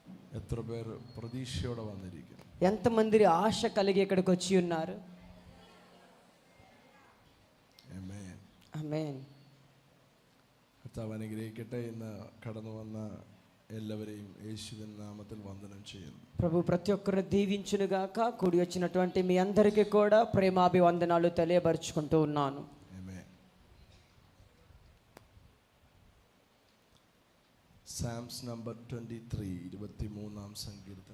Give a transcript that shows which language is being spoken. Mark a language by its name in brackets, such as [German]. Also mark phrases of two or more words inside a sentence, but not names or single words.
[Malayalam] എത്ര പേർ പ്രതീക്ഷയോടെ വന്നിരിക്കുന്നു? [Telugu] ఎంతమంది ఆశ కలిగి ఇక్కడికి వచ్చి ఉన్నారు? [Malayalam] ആമേൻ. [Telugu] ఆమేన్. [Malayalam] കർത്താവ് അനുഗ്രഹിക്കട്ടെ. ഇന്ന് കടന്നു വന്ന എല്ലാവരെയും യേശുവിൻ നാമത്തിൽ వందనం ചെയ്യുന്നു. [Telugu] ప్రభు ప్రతి ఒక్కరిని దీవించును గాక. కూడి వచ్చినటువంటి మీ అందరికీ కూడా ప్రేమాభివందనాలు తెలియబరుచుకుంటూ ఉన్నాను. [English] ആമേൻ. Psalms number 23, [Telugu] 23వ సంకీర్తన.